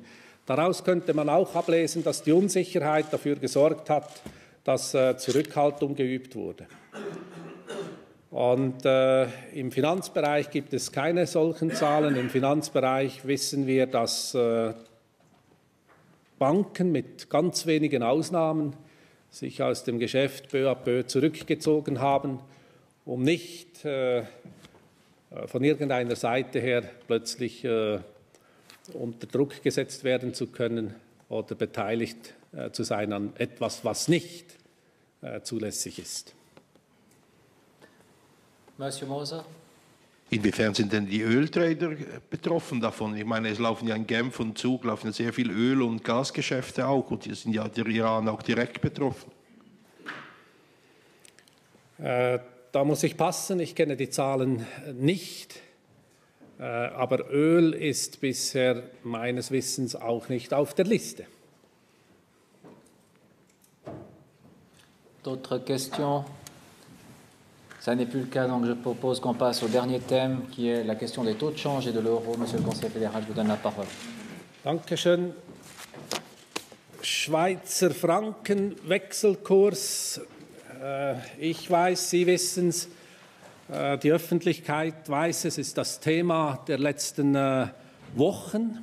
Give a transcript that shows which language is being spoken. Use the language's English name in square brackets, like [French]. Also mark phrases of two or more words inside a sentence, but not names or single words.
[German] Daraus könnte man auch ablesen, dass die Unsicherheit dafür gesorgt hat, dass Zurückhaltung geübt wurde. Und im Finanzbereich gibt es keine solchen Zahlen. Im Finanzbereich wissen wir, dass Banken mit ganz wenigen Ausnahmen sich aus dem Geschäft [French] peu à peu [German] zurückgezogen haben, um nicht von irgendeiner Seite her plötzlich unter Druck gesetzt werden zu können oder beteiligt zu sein an etwas, was nicht zulässig ist. Monsieur Moser. Inwiefern sind denn die Öltrader betroffen davon? Ich meine, es laufen ja in Genf und Zug laufen ja sehr viel Öl- und Gasgeschäfte auch, und die sind ja der Iran auch direkt betroffen. Da muss ich passen, ich kenne die Zahlen nicht, aber Öl ist bisher meines Wissens auch nicht auf der Liste. [French] D'autres questions? Ça n'est plus le cas, donc je propose qu'on passe au dernier thème, qui est la question des taux de change et de l'euro. Monsieur le Conseiller fédéral, je vous donne la parole. [German] Dankeschön. Schweizer Franken, Wechselkurs. Ich weiß, Sie wissen es, die Öffentlichkeit weiß es, ist das Thema der letzten Wochen.